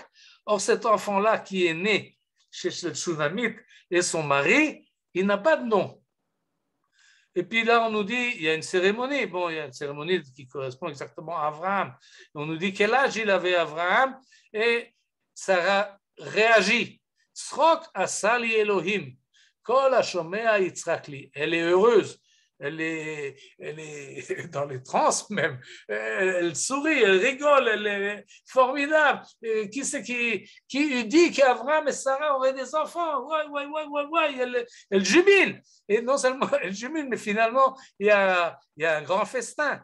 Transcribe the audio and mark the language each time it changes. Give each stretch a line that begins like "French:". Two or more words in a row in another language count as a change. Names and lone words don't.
French: Or cet enfant-là qui est né chez le Tsunamite et son mari, il n'a pas de nom. Et puis là, on nous dit, il y a une cérémonie. Bon, il y a une cérémonie qui correspond exactement à Abraham. On nous dit quel âge il avait Abraham, et Sarah réagit.
Hebrew: צחוק עשה לי אלוהים כל השומע יצחק לי.
French: Elle est heureuse. Elle est dans les transes même. Elle sourit, elle rigole, elle est formidable. Et qui c'est qui dit qu'Abraham et Sarah auraient des enfants? Ouais. Elle jubile. Et non seulement elle jubile, mais finalement, il y a un grand festin.